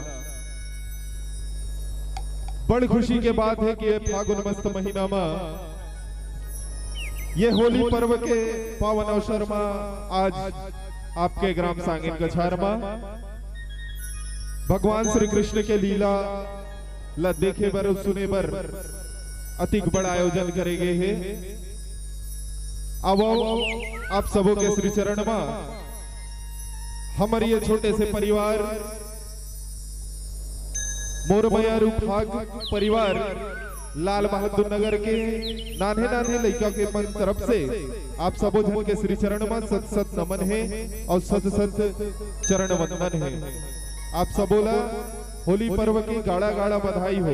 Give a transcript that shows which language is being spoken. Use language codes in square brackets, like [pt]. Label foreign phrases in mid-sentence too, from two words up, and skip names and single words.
[hne] बड़ खुशी के बात है कि ये फागुन मस्त महीना में ये होली पर्व के पावन अवसर में आज आपके ग्राम सांगिन कछार में भगवान श्री कृष्ण के लीला ला देखे बर सुने बर अतिक बड़ा आयोजन करेंगे है। अब आप सबों के श्री चरण में हमारे ये छोटे से परिवार मोरमया रूपाग परिवार लाल बहादुर नगर के नाने नाने लड़का के मन तरफ से आप सबों जन के श्री चरण में सत सत नमन है और सत सत चरण वंदन है। आप सबोला होली पर्व की गाड़ा गाड़ा बधाई हो।